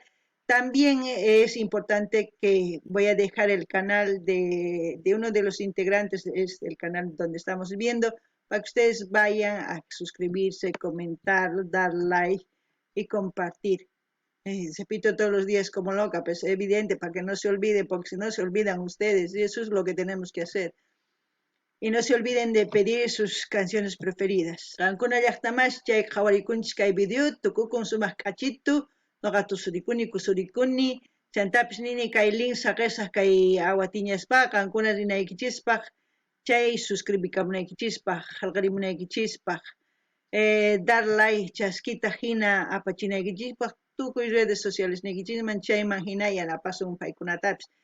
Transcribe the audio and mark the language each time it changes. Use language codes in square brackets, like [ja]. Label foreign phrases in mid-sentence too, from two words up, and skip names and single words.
[es] También es importante que voy a dejar el canal de uno de los integrantes, es el canal donde estamos viendo, para que ustedes vayan a suscribirse, comentar, dar like y compartir. Repito todos los días como loca, pues es evidente, para que no se olvide, porque si no se olvidan ustedes, y eso es lo que tenemos que hacer. Y no se olviden de pedir sus canciones preferidas. [qu] Kankuna llaqtamash chay qhawarikunchis kay video, tukukun sumaq k'achitu, noqa tusurikuni kusurikuni, chantapis nini kay link saqesaq kay Abatiñaspaq, kankuna rinaykichispaq, chay suscribikamunaykichispaq, qallqarimunaykichispaq, [es] dar like [qu] chaskita hina apachinaykichispaq, tukuy [es] redes sociales [qu] nikichishman chayman hina yanapasun paykunatapis.